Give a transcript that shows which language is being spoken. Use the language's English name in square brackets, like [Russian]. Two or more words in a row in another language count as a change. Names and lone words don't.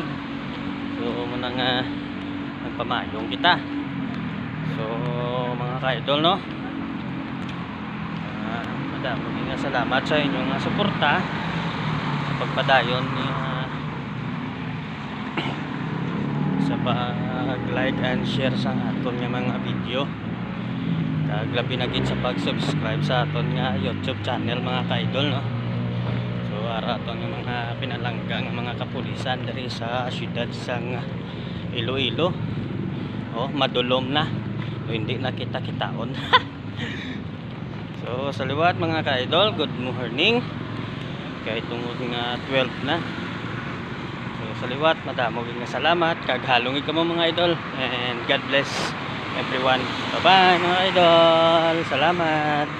[Hiligaynon] So muna nga nagpamayong kita. So mga kaidol no, madamo nga salamat sa inyong suporta sa pagpadayon ni sa pag- [English] like and share [Hiligaynon] sa aton nga mga video. Labi na gid sa pag-subscribe sa aton nga YouTube channel mga kaidol no. So ara aton nga mga pinalanggang mga kapulisan diri sa syudad sang Iloilo. Madulom na. Hindi na kita-kitaon. So sa liwat mga kaidol, [English] good morning. [Hiligaynon] Kay tungod nga 12 na. So sa liwat madamo nga salamat kag halong kamo mga idol [English] and God bless everyone. Bye bye [Hiligaynon] mga idol. Salamat.